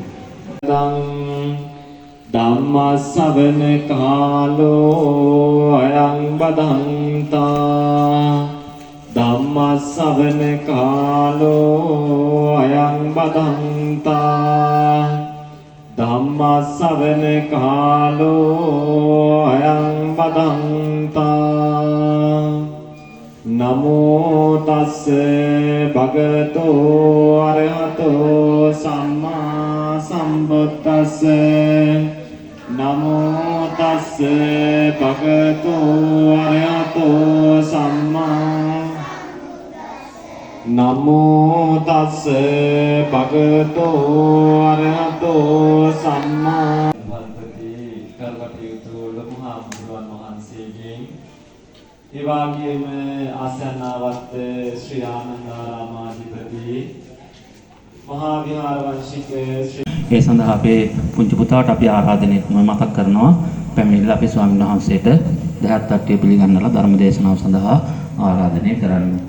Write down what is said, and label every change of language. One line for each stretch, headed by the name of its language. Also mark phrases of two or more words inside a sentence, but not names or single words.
Pali: ධම්මස්සවන කාලෝ අයං බදන්තා ධම්මස්සවන කාලෝ අයං බදන්තා ධම්මස්සවන කාලෝ අයං බදන්තා නමෝ තස්ස භගවතෝ අරහතෝ සම්මා සම්බුද්දස්ස නමෝ තස්ස භගවතෝ අරහතෝ සම්මා නමෝ තස්ස භගවතෝ අරහතෝ සම්මා වන්දති
Sinhala: කල්පටියුතු ලොකු හාමුදුරුවන් වහන්සේගෙන් ඒ වගේම ආසන්නවත් ශ්‍රී ආනන්දාරාමාධිපති මහා විහාර වංශික ඒ සඳහා අපේ පුංචි පුතාට අපි ආරාධනය මතක් කරනවා පැමිණිලා අපේ ස්වාමීන් වහන්සේට දහත් තට්ටිය පිළිගන්නලා ධර්ම දේශනාව සඳහා ආරාධනය කරන්න.